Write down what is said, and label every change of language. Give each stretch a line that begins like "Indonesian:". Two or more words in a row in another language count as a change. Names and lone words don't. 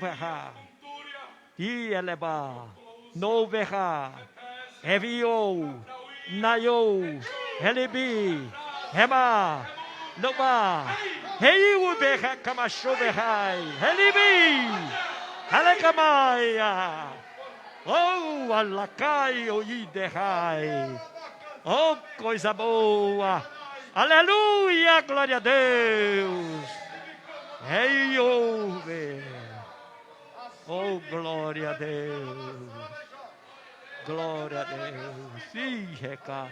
Portuguese: verra, e eleba, no verra, evio, nayo, helibi, hema, nova, heiu verra kamasho verrai, helibi, alekamaya, oh alakai o iderrai, oh coisa boa. Aleluia, glória a Deus. Ei, ouve. Oh, glória a Deus. Glória a Deus. Sim, recai.